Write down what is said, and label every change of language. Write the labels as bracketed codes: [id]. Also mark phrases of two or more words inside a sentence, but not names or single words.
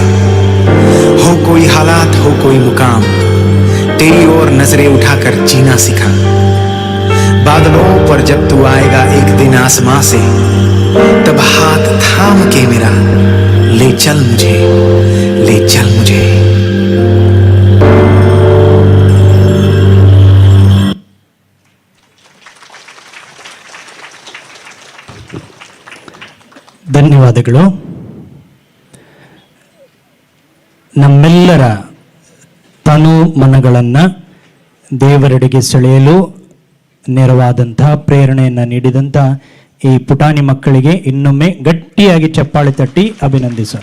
[hi] हो कोई हालात हो कोई मुकाम, तेरी ओर नजरें उठाकर जीना सिखा। बादलों पर जब तू आएगा एक दिन आसमां से, तब हाथ थाम के मेरा ले चल मुझे, ले चल मुझे। [kn] ಧನ್ಯವಾದಗಳು. ನಮ್ಮೆಲ್ಲರ ತನು ಮನಗಳನ್ನು ದೇವರೆಡೆಗೆ ಸೆಳೆಯಲು ನೆರವಾದಂತಹ ಪ್ರೇರಣೆಯನ್ನು ನೀಡಿದಂಥ ಈ ಪುಟಾಣಿ ಮಕ್ಕಳಿಗೆ ಇನ್ನೊಮ್ಮೆ ಗಟ್ಟಿಯಾಗಿ ಚಪ್ಪಾಳೆ ತಟ್ಟಿ ಅಭಿನಂದಿಸೋಣ.